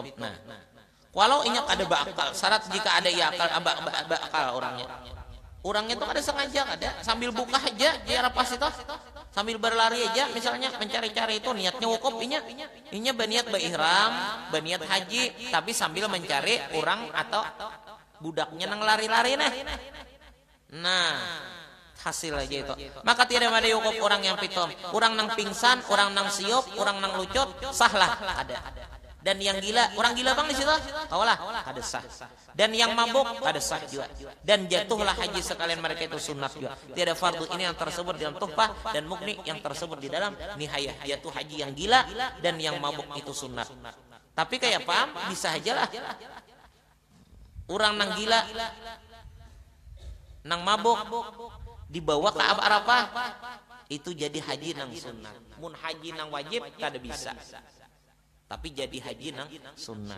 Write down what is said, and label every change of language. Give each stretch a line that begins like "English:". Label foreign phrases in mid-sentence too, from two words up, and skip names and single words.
Banjar: Nah, walau inyak ada bakal syarat jika ada ia akal bakal orangnya tuh ada sengaja ada sambil buka aja di Arafah itu sambil berlari aja misalnya mencari-cari itu niatnya wukuf inya berniat berihram berniat haji tapi sambil mencari orang atau budaknya nang lari-lari nah hasil aja itu maka tidak ada wukuf orang yang pitom orang nang pingsan orang nang siup orang nang lucut sahlah ada. Dan yang gila, orang gila bang di situ, kaulah ada sah.
Indonesian: Dan yang mabuk ada sah juga. Dan jatuhlah haji sekalian mereka itu sunat juga. Tiada fardu ini yang tersebut dalam tuhfah dan mukni yang tersebut di dalam nihayah. Jatuh haji yang gila dan yang mabuk itu sunat.
Banjar: Tapi kayak paham bisa aja lah. Orang nang gila, nang mabuk dibawa ke Arafah itu jadi haji nang sunat. Mun haji nang wajib kada bisa. Tapi jadi haji nang sunnah.